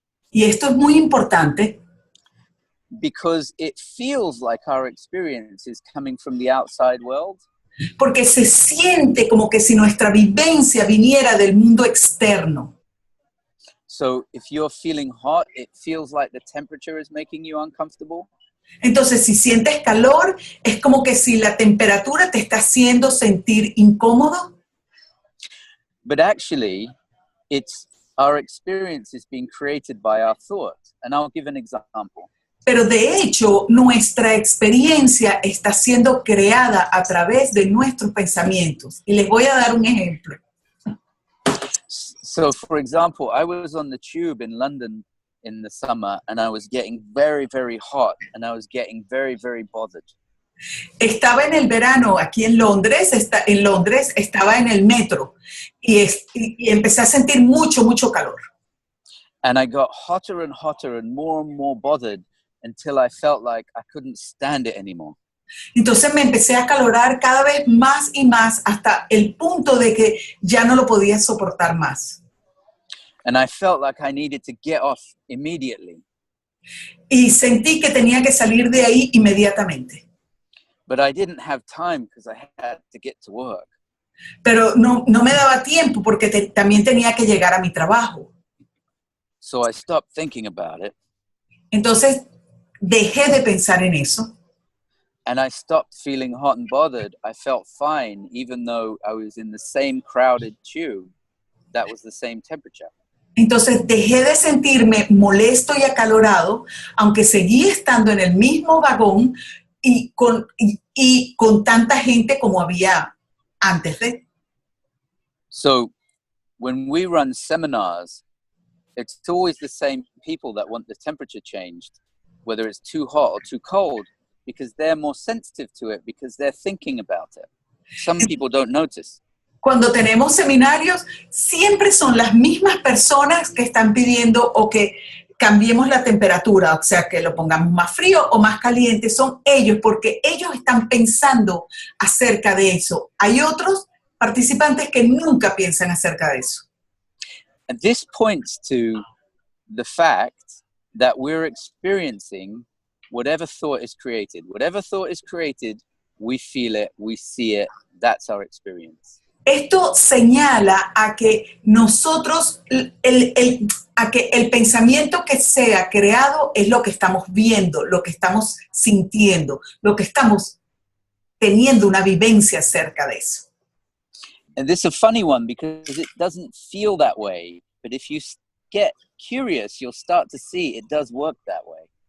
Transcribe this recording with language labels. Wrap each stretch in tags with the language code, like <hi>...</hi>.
<es>Y esto es muy importante.</es> <en>Because it feels like our experience is coming from the outside world.</en> <es>Porque se siente como que si nuestra vivencia viniera del mundo externo.</es> <en>So if you're feeling hot, it feels like the temperature is making you uncomfortable.</en> <es>Entonces, si sientes calor, es como que si la temperatura te está haciendo sentir incómodo.</es> <en>But actually, our experience is being created by our thought. And I'll give an example.</en> <es>Pero de hecho, nuestra experiencia está siendo creada a través de nuestros pensamientos. Y les voy a dar un ejemplo.</es> <en>So, for example, I was on the tube in London in the summer and I was getting very, very hot and I was getting very, very bothered.</en> <es>Estaba en el verano aquí en Londres, estaba en el metro y empecé a sentir mucho, mucho calor.</es> <en>And I got hotter and hotter and more bothered until I felt like I couldn't stand it anymore.</en> <es>Entonces me empecé a acalorar cada vez más y más hasta el punto de que ya no lo podía soportar más.</es> <en>And I felt like I needed to get off immediately.</en> <es>Y sentí que tenía que salir de ahí inmediatamente.</es> <en>But I didn't have time because I had to get to work.</en> <es>Pero no me daba tiempo porque también tenía que llegar a mi trabajo.</es> <en>So I stopped thinking about it.</en> <es>Entonces dejé de pensar en eso.</es> <en>And I stopped feeling hot and bothered. I felt fine, even though I was in the same crowded tube that was the same temperature.</en> <es>Entonces dejé de sentirme molesto y acalorado, aunque seguí estando en el mismo vagón y con tanta gente como había antes de.</es> <en>So when we run seminars, it's always the same people that want the temperature changed, whether it's too hot or too cold, because they're more sensitive to it, because they're thinking about it. Some people don't notice.</en> <es>Cuando tenemos seminarios, siempre son las mismas personas que están pidiendo o que cambiemos la temperatura, o sea, que lo pongamos más frío o más caliente. Son ellos, porque ellos están pensando acerca de eso. Hay otros participantes que nunca piensan acerca de eso.</es> <en>And this points to the fact that we're experiencing whatever thought is created. Whatever thought is created, we feel it, we see it, that's our experience.</en> <es>Esto señala a que nosotros, a que el pensamiento que sea creado es lo que estamos viendo, lo que estamos sintiendo, lo que estamos teniendo una vivencia acerca de eso.</es> <en>And this is a funny one because it doesn't feel that way, but if you get curious, you'll start to see it does work that way.</en>